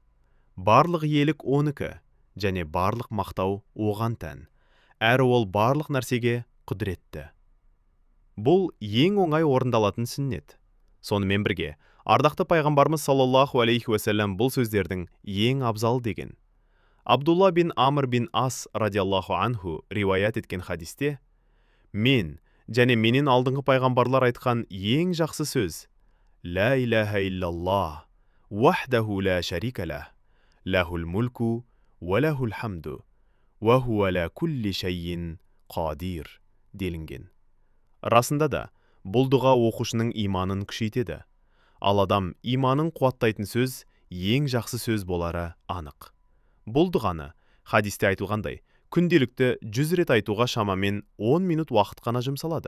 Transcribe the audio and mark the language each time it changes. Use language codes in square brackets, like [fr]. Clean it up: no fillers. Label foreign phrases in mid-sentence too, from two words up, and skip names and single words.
[kk] Барлық иелік оныкі, және барлық мақтау оған тән. Әрі ол барлық нәрсеге құдіретті. Бұл ең оңай орындалатын сүннет. Сонымен бірге, ардақты пайғамбарымыз [ar] صلى الله عليه وسلم [kk] бұл сөздердің ең абзал деген. Абдулла бин Амр бин Ас [ar] رضي الله عنه [kk] риуаят еткен хадисте, мен және менен алдыңғы пайғамбарлар айтқан ең жақсы сөз: [ar] لا إله إلا الله وحده لا شريك له له الملك وله الحمد وهو على كل شيء قدير делінген. [kk] Расында да, бұл дұға оқушының иманын күшейтеді. Ал адам иманын қуаттайтын сөз ең жақсы сөз болары анық. Бұл дұғаны хадисте айтылғандай, күнделікті 100 рет айтуға шамамен 10 минут уақыт қана жұмсалады.